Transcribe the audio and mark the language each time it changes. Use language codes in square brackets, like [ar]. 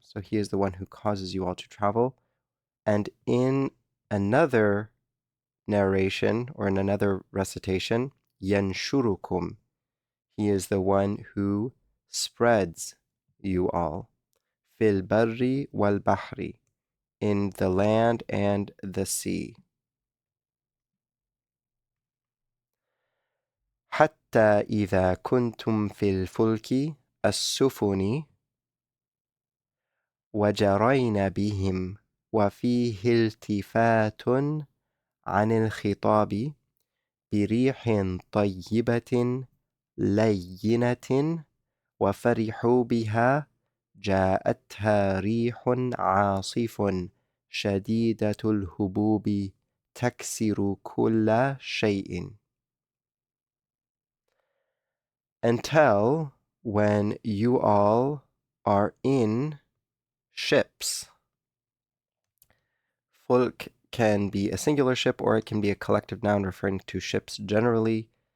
[en] So he is the one who causes you all to travel. And in another narration, or in another recitation, yanshurukum, he is the one who spreads you all. [ar] Fil barri wal bahri, [en] in the land and the sea. [ar] حتى إذا كنتم في الفلك السفن وجرين بهم وفيه التفات عن الخطاب بريح طيبة لينة وفرحوا بها جاءتها ريح عاصف شديدة الهبوب تكسر كل شيء. [en] Until when you all are in ships. Fulk can be a singular ship or it can be a collective noun referring to ships generally.